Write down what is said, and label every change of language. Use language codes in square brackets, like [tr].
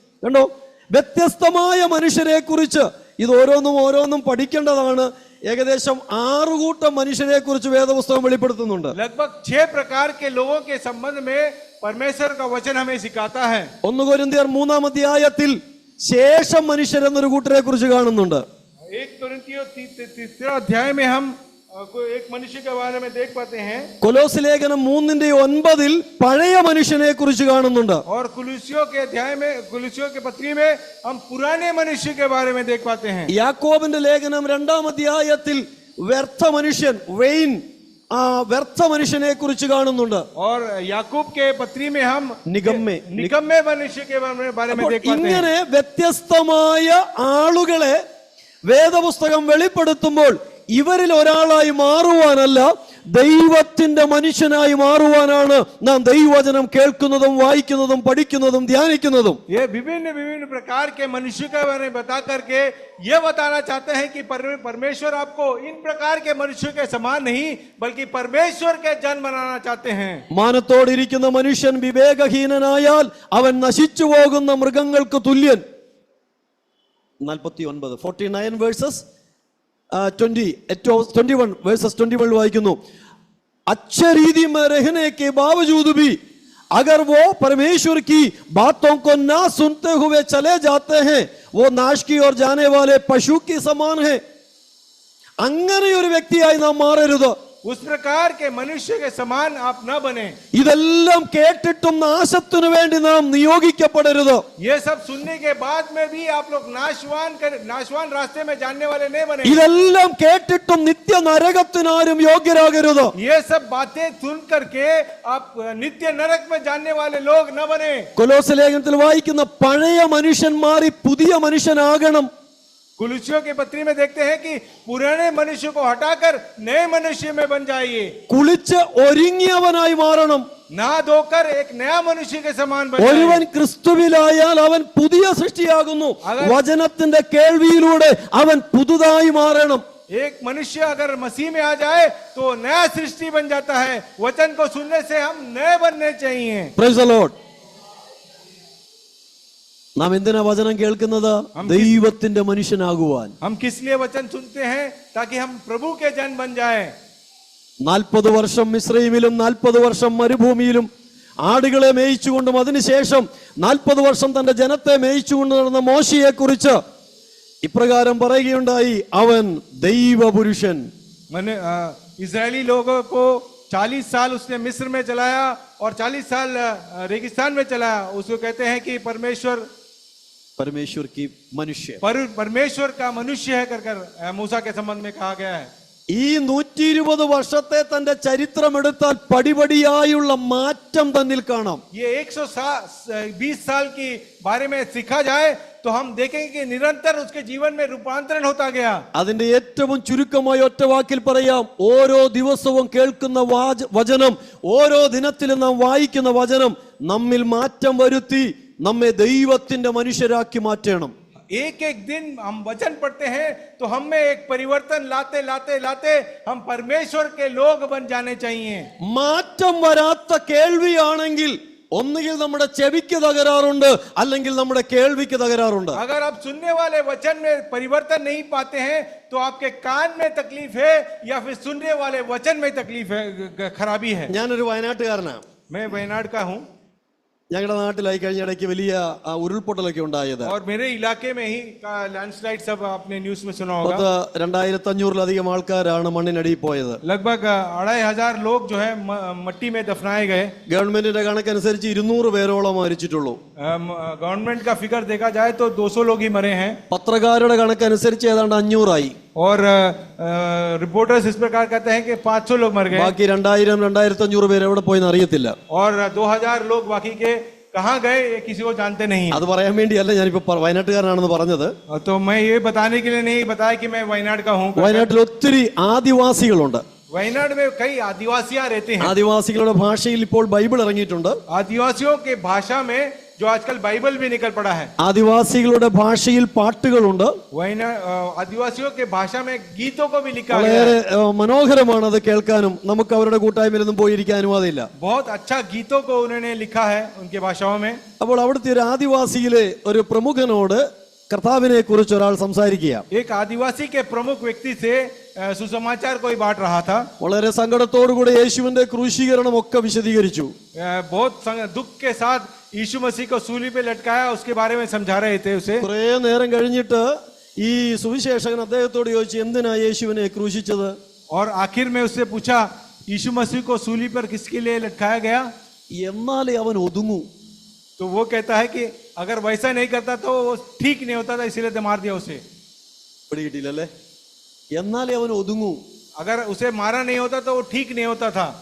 [ml] കണ്ടോ, വ്യത്യസ്തമായ മനുഷ്യരെ കുറിച്ച് ഇത് ഓരോന്നും പഠിക്കേണ്ടതാണ്. ഏകദേശം 6 കൂട്ടം മനുഷ്യരെ കുറിച്ച് വേദപുസ്തകം വെളിപ്പെടുത്തുന്നുണ്ട്. [hi] लगभग 6 प्रकार के लोगों के संबंध में परमेश्वर का वचन हमें सिखाता है. [ml] 1 കൊരിന്ത്യർ 3-ാം അധ്യായത്തിൽ ശേഷം മനുഷ്യർ എന്നൊരു കൂട്ടരെ കുറിച്ച് കാണുന്നുണ്ട്. [hi] 1 കൊരിന്തിयों 3 अध्याय में हम एक मनुष्य के बारे में देख पाते हैं. [ml] കൊലോസ്യ ലേഖനം 3:9 പഴയ മനുഷ്യനെ കുറിച്ച് കാണുന്നുണ്ട്. [hi] और कुलुस्सियों के अध्याय में, कुलुस्सियों के पत्री में हम पुराने मनुष्य के बारे में देख पाते हैं. [ml] യാക്കോബിന്റെ ലേഖനം 2-ാം അധ്യായത്തിൽ വ്യർത്ഥ മനുഷ്യൻ, വെയിൻ, വ്യർത്ഥ മനുഷ്യനെ കുറിച്ച് കാണുന്നുണ്ട്. [hi] और याकूब के पत्री में हम [ml] നിഗമ്മേ [hi] मनुष्य के बारे में देख पाते हैं. [ml] ഇങ്ങനെ വ്യത്യസ്തമായ ആളുകളെ വേദപുസ്തകം വെളിപ്പെടുത്തുമ്പോൾ ഇവരിൽ ഒരാളായി മാറുവാനല്ല, ദൈവത്തിന്റെ മനുഷ്യനായി മാറുവാനാണ് നാം ദൈവവചനം കേൾക്കുന്നതും വായിക്കുന്നതും പഠിക്കുന്നതും ധ്യാനിക്കുന്നതും. [hi] ये विभिन्न प्रकार के मनुष्य के बारे में बता करके ये बताना चाहते हैं कि परमेश्वर आपको इन प्रकार के मनुष्य के समान नहीं बल्कि परमेश्वर के जन बनाना चाहते हैं. [ml] മാനത്തോടിരിക്കുന്ന മനുഷ്യൻ വിവേകഹീനനായാൽ അവൻ നശിച്ചു പോകുന്ന മൃഗങ്ങൾക്ക് തുല്യൻ. 49 വേഴ്സസ് 21 verses 21 वाइकुनु. [hi] अच्छे रीति में रहने के बावजूद भी अगर वो परमेश्वर की बातों को ना सुनते हुए चले जाते हैं, वो नाश की ओर जाने वाले पशु के समान है. [ml] അങ്ങനെ ഒരു വ്യക്തിയായി നാം മാറരുത്. [hi] उस प्रकार के मनुष्य के समान आप न बने। [ml] ഇതെല്ലാം കേട്ടിട്ടും നാശത്തിനു വേണ്ടി നാം നിയോഗിക്കപ്പെടരുത്. [hi] ये सब सुनने के बाद में भी आप लोग नाशवान रास्ते में जानने वाले नहीं बने। [ml] ഇതെല്ലാം കേട്ടിട്ടും നിത്യ നരകത്തിനാരും യോഗ്യരാകരുത്. [hi] ये सब बातें सुन करके आप नित्य नरक में जानने वाले लोग न बने। [ml] കൊലോസ്യ ലേഖനത്തിൽ വായിക്കുന്ന പഴയ മനുഷ്യൻ മാറി പുതിയ മനുഷ്യനാകണം. [hi] कुलुसियों के पत्री में देखते हैं कि पुराने मनुष्य को हटाकर नए मनुष्य में बन जाइए। [ml] കുളിച്ച് ഒരുങ്ങിയവനായി മാറണം. [hi] ना धोकर एक नया मनुष्य के समान बन [ml] ഒരുവൻ [hi] जाइए। [ml] ക്രിസ്തുവിലായാൽ അവൻ പുതിയ സൃഷ്ടിയാകുന്നു. വചനത്തിന്റെ കേൾവിയിലൂടെ അവൻ പുതുതായി മാറണം. [hi] एक मनुष्य अगर मसीह में आ जाए तो नया सृष्टि बन जाता है। वचन को सुनने से हम नए बनने चाहिए। [en] Praise the Lord. [ml] നാം എന്തിനാ വചനം കേൾക്കുന്നത്? ദൈവത്തിന്റെ മനുഷ്യനാകുവാൻ. [hi] हम किस लिए वचन सुनते हैं? ताकि हम प्रभु के जन बन जाएं। [ml] 40 വർഷം മിസ്രൈമിലും 40 വർഷം മരുഭൂമിയിലും ആടുകളെ മേയിച്ചുകൊണ്ടും അതിനുശേഷം 40 വർഷം തന്റെ ജനത്തെ മേയിച്ചുകൊണ്ട് നടന്ന മോശയെ കുറിച്ച് ഇപ്രകാരം പറയുകയുണ്ടായി, അവൻ ദൈവപുരുഷൻ. [hi] इजरायली लोगों को 40 साल उसने मिस्र में चलाया और 40 साल रेगिस्तान में चलाया। उसको कहते हैं कि परमेश्वर की मनुष्य, परमेश्वर का मनुष्य है कर मूसा के संबंध में कहा गया है। [ml] ഈ 120 വർഷത്തെ തന്റെ ചരിത്രം എടുത്താൽ പടിപടിയായുള്ള മാറ്റം തന്നിൽ കാണാം. [hi] ये 120 साल की बारे में सीखा जाए तो हम देखेंगे कि निरंतर उसके जीवन में रूपांतरण होता गया। [ml] അതിന്റെ ഏറ്റവും ചുരുക്കമായ ഒറ്റ വാക്കിൽ പറയാം, ഓരോ ദിവസവും കേൾക്കുന്ന വചനം, ഓരോ ദിനത്തിലും നാം വായിക്കുന്ന വചനം നമ്മിൽ മാറ്റം വരുത്തി നമ്മെ ദൈവത്തിന്റെ മനുഷ്യരാക്കി മാറ്റണം. [hi] एक एक दिन हम वचन पढ़ते हैं तो हम में एक परिवर्तन लाते लाते लाते हम परमेश्वर के लोग बन जाने चाहिए। [ml] മാറ്റം വരാത്ത കേൾവിയാണെങ്കിൽ ഒന്നുകിൽ നമ്മുടെ ചെവിക്ക് തകരാറുണ്ട്, അല്ലെങ്കിൽ നമ്മുടെ കേൾവിക്ക് തകരാറുണ്ട്. [hi] अगर आप सुनने वाले वचन में परिवर्तन नहीं पाते हैं तो आपके कान में तकलीफ है या फिर सुनने वाले वचन में तकलीफ है, खराबी है। [ml] ഞാനൊരു വയനാട്ടുകാരനാണ്. [hi] मैं वयनाड का हूँ। [ml] ഞങ്ങളുടെ നാട്ടിലായി കഴിഞ്ഞ ഇടയ്ക്ക് വലിയ ഉരുൾപൊട്ടലൊക്കെ ഉണ്ടായത്. [hi] और मेरे इलाके में ही लैंडस्लाइड सब आपने न्यूज में सुना होगा। [ml] 2500 ആൾക്കാരാണ് മണ്ണിനടിയിൽ പോയത്. [hi] लगभग 2500 लोग जो है मट्टी में दफनाए गए। [ml] ഗവൺമെന്റിന്റെ കണക്കനുസരിച്ച് 200 പേരോളം മരിച്ചിട്ടുള്ളൂ. [hi] गवर्नमेंट का फिगर देखा जाए तो 200 लोग ही मरे हैं। [ml] പത്രക്കാരുടെ കണക്കനുസരിച്ച് ഏതാണ്ട് 500 ആയി. [hi] और रिपोर्टर्स इस प्रकार कहते हैं कि 500 लोग मर गए। [ml] ബാക്കി 2000-2500 പേര് എവിടെ പോയെന്ന് അറിയത്തില്ല. [hi] और 2000 लोग बाकी के कहाँ गए ये किसी को जानते नहीं। [ml] അത് പറയാൻ വേണ്ടിയല്ല ഞാനിപ്പോ വയനാട്ടുകാരനാണെന്ന് പറഞ്ഞത്. [hi] तो मैं ये बताने के लिए नहीं बताया कि मैं वयनाड का हूँ। [ml] വയനാട്ടിൽ ഒത്തിരി ആദിവാസികളുണ്ട്. [hi] वयनाड में कई आदिवासियां रहते हैं। [ml] ആദിവാസികളുടെ ഭാഷയിൽ ഇപ്പോൾ ബൈബിൾ ഇറങ്ങിയിട്ടുണ്ട്. [hi] आदिवासियों के भाषा में जो आजकल बाइबल भी निकल पड़ा है। [ml] ആദിവാസികളുടെ ഭാഷയിൽ പാട്ടുകളുണ്ട്. [hi] आदिवासियों के भाषा में गीतों को भी लिखा गया [ml] വളരെ [hi] है। [ml] മനോഹരമാണ് അത് കേൾക്കാനും. നമുക്ക് അവരുടെ കൂട്ടായ്മയിലൊന്നും പോയിരിക്കാനും അതില്ല. [hi] बहुत अच्छा गीतों को उन्होंने लिखा है उनके भाषाओं में। [ml] അപ്പോൾ അവിടുത്തെ ഒരു ആദിവാസിയിലെ ഒരു പ്രമുഖനോട് കർത്താവിനെ കുറിച്ച് ഒരാൾ സംസാരിക്കുക. [hi] एक आदिवासी के प्रमुख व्यक्ति से सुसमाचार कोई बांट रहा था। [ml] വളരെ സങ്കടത്തോടുകൂടി യേശുവിന്റെ ക്രൂശീകരണം ഒക്കെ വിശദീകരിച്ചു. [hi] बहुत दुख के साथ यीशु मसीह को सूली पे लटकाया उसके बारे में समझा रहे थे उसे। [ml] കുറേ നേരം കഴിഞ്ഞിട്ട് ഈ സുവിശേഷകൻ അദ്ദേഹത്തോട് ചോദിച്ചു, എന്തിനാ യേശുവിനെ ക്രൂശിച്ചത്? [hi] और आखिर में उससे पूछा यीशु मसीह को सूली पर किसके लिए लटकाया गया? [ml] എന്നാലേ അവൻ ഒതുങ്ങൂ. [hi] तो वो कहता है कि अगर वैसा नहीं करता तो वो ठीक नहीं होता था, इसीलिए तो मार दिया उसे। [ml] പിടികിട്ടില്ലല്ലേ? എന്നാലേ അവൻ ഒതുങ്ങൂ. [hi] अगर उसे मारा नहीं होता तो वो ठीक नहीं होता था।